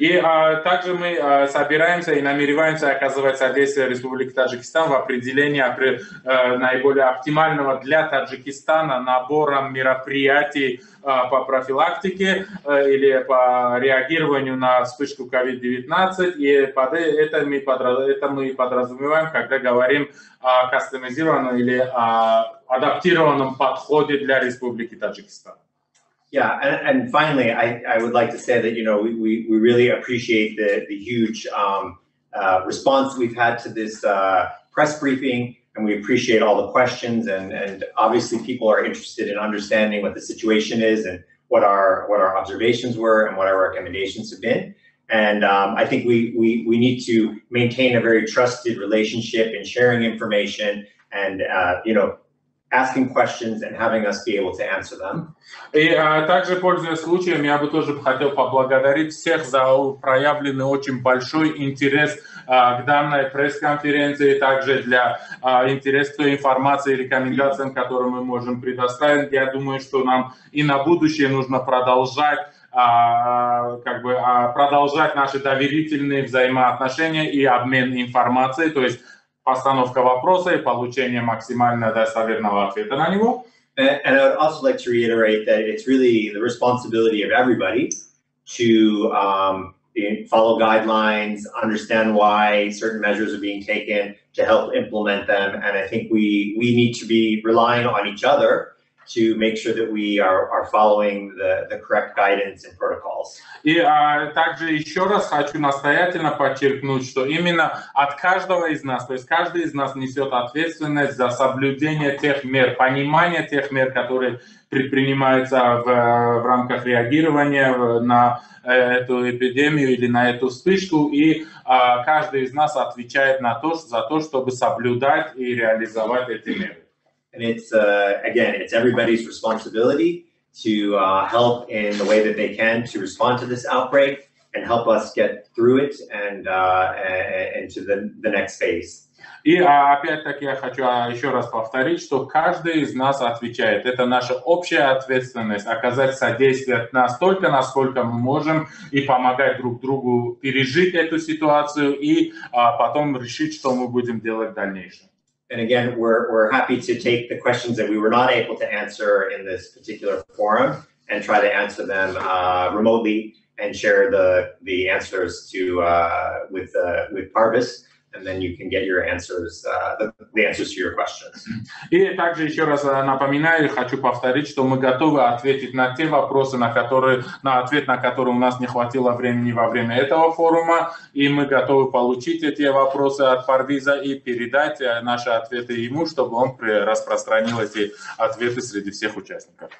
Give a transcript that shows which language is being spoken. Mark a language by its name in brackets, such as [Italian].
[Russian] И также мы собираемся и намереваемся оказывать содействие Республике Таджикистан в определении наиболее оптимального для Таджикистана набора мероприятий по профилактике или по реагированию на вспышку COVID-19. И под это мы подразумеваем, когда говорим о кастомизированном или адаптированном подходе для Республики Таджикистан. [English] Yeah, and finally, I would like to say that, you know, we really appreciate the huge response we've had to this press briefing, and we appreciate all the questions, and obviously people are interested in understanding what the situation is and what our observations were and what our recommendations have been. And I think we need to maintain a very trusted relationship in sharing information and, you know, asking questions and having us be able to answer them. [Russian] И также, пользуясь случаем, я бы тоже хотел поблагодарить всех за проявленный очень большой интерес к данной пресс-конференции, также для интерес к той информации и рекомендациям, которые мы можем предоставить. Я думаю, что нам и на будущее нужно продолжать продолжать наши доверительные взаимоотношения и обмен информацией, то есть постановка вопроса и получение максимально достоверного ответа на него. [English] And I would also like to reiterate that it's really the responsibility of everybody to follow guidelines, understand why certain measures are being taken, to help implement them. And I think we need to be relying on each other to make sure that we are following the correct guidance and protocols. [Russian] И также еще раз хочу настоятельно подчеркнуть, что именно от каждого из нас, то есть каждый из нас несет ответственность за соблюдение тех мер, понимание тех мер, которые предпринимаются в рамках реагирования на эту эпидемию или на эту вспышку, и каждый из нас отвечает за то, чтобы соблюдать и реализовать эти меры. [English] And it's, again, it's everybody's responsibility to help in the way that they can to respond to this outbreak and help us get through it and to the next phase. [Russian] И опять-таки я хочу еще раз повторить, что каждый из нас отвечает. Это наша общая ответственность оказать содействие настолько, насколько мы можем, и помогать друг другу пережить эту ситуацию и потом решить, что мы будем делать в дальнейшем. [English] And again, we're happy to take the questions that we were not able to answer in this particular forum and try to answer them remotely and share the answers with Parvis. and then you can get your answers, the answers to your questions. [Russian] И также еще раз напоминаю, хочу повторить, что мы готовы ответить на те вопросы, на ответ на которые у нас не хватило времени во время этого форума, и мы готовы получить эти вопросы от Парвиза и передать наши ответы ему, чтобы он распространил эти ответы среди всех участников.